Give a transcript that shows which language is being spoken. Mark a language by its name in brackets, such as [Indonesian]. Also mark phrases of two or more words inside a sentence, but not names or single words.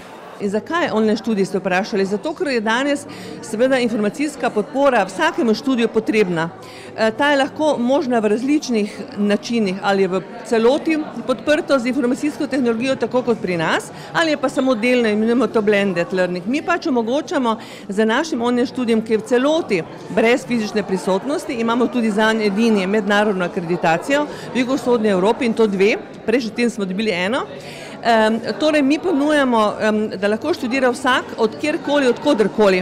[Slovenian] In zakaj online študij, ste vprašali? Zato, ker je danes seveda informacijska podpora vsakemu študiju potrebna. Ta je lahko možna v različnih načinih, ali je v celoti podprto z informacijsko tehnologijo, tako kot pri nas, ali je pa samo delno, imenujemo to [English] blended learning. [Slovenian] Mi pač omogočamo za našim online študijem, ki je v celoti brez fizične prisotnosti, imamo tudi zanj edini mednarodno akreditacijo v jugovzhodni Evropi in to 2, prejšnji teden smo dobili 1. Torej, mi ponujamo, da lahko študira vsak od kjerkoli, od koderkoli.